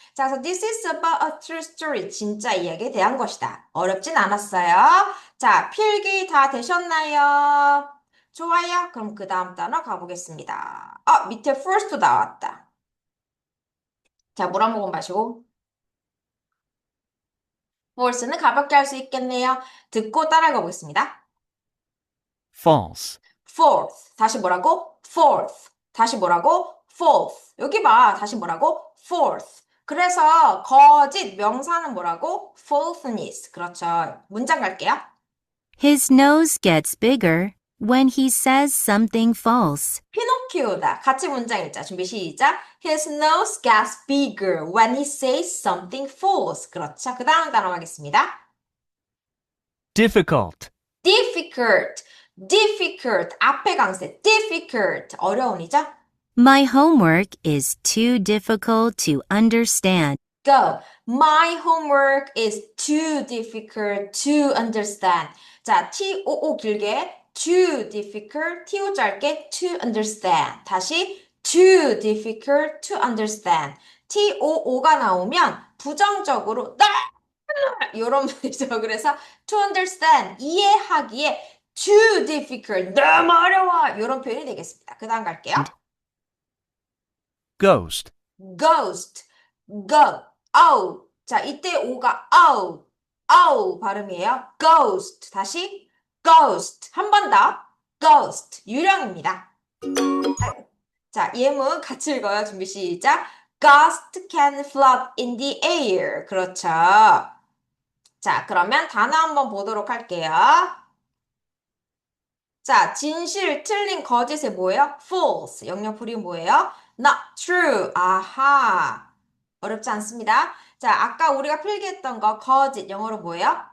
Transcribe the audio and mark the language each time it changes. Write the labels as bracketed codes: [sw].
[ko] 자, 그래서 [en] this is about a true story. [ko] 진짜 이야기에 대한 것이다. 어렵진 않았어요. 자, 필기 다 되셨나요? 좋아요. 그럼 그 다음 단어 가보겠습니다. 밑에 first도 나왔다. 자, 물 한 모금 마시고. false는 가볍게 할 수 있겠네요. 듣고 따라가 보겠습니다. [en] false, [ko] fourth. 다시 뭐라고? fourth. 다시 뭐라고? fourth. 여기 봐. 다시 뭐라고? fourth. 그래서 거짓 명사는 뭐라고? falseness. 그렇죠. 문장 갈게요. [en] His nose gets bigger when he says something false. [ko] 피노키오다. 같이 문장 읽자. 준비 시작. [en] His nose gets bigger when he says something false. [ko] 그렇죠. 그 다음 단어 가겠습니다. [en] difficult, [ko] difficult. difficult. 앞에 강세. difficult. 어려운이죠? [en] My homework is too difficult to understand. Go. My homework is too difficult to understand. [ko] 자, T-O-O 길게 [en] too difficult, [ko] T-O 짧게 [en] to understand. [ko] 다시 [en] too difficult to understand. [ko] T-O-O가 나오면 부정적으로 이런 말이죠. 그래서 [en] to understand, [ko] 이해하기에 [en] too difficult, [ko] 너무 어려워 이런 표현이 되겠습니다. 그 다음 갈게요. [en] ghost, ghost, go, oh. [ko] 자, 이때 오가 oh 발음이에요. ghost. 다시 ghost. 한 번 더. ghost. 유령입니다. 자, 예문 같이 읽어요. 준비 시작. [en] Ghost can float in the air. [ko] 그렇죠. 자, 그러면 단어 한번 보도록 할게요. 자, 진실, 틀린, 거짓의 뭐예요? false. 영역풀이 뭐예요? [en] not true. [ko] 아하. 어렵지 않습니다. 자, 아까 우리가 필기했던 거 거짓, 영어로 뭐예요?